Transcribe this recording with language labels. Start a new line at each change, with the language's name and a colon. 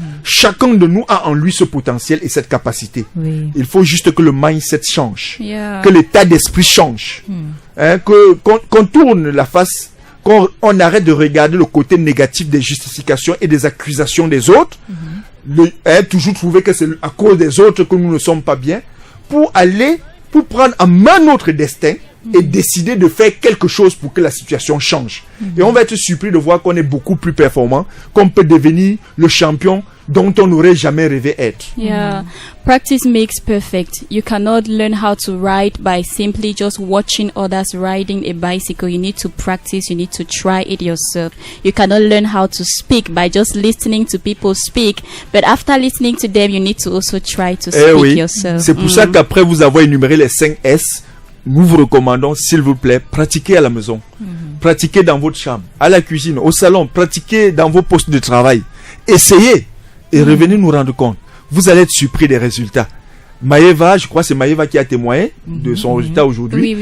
French: Chacun de nous a en lui ce potentiel et cette capacité. Il faut juste que le mindset change, que l'état d'esprit change, qu'on tourne la face, qu'on arrête de regarder le côté négatif des justifications et des accusations des autres, toujours trouver que c'est à cause des autres que nous ne sommes pas bien, pour prendre en main notre destin et décider de faire quelque chose pour que la situation change. Et on va être surpris de voir qu'on est beaucoup plus performant, qu'on peut devenir le champion dont on n'aurait jamais rêvé être.
English: Yeah. Practice makes perfect. You cannot learn how to ride by simply just watching others riding a bicycle. You need to practice. You need to try it yourself. You cannot learn how to speak by just listening to people speak. But after listening to them, you need to also try to speak yourself.
French: C'est pour ça qu'après vous avoir énuméré les 5 S, nous vous recommandons, s'il vous plaît, pratiquez à la maison. Pratiquez dans votre chambre, à la cuisine, au salon, pratiquez dans vos postes de travail. Essayez et revenez nous rendre compte. Vous allez être surpris des résultats. Maëva, je crois que c'est Maëva qui a témoigné de son résultat aujourd'hui.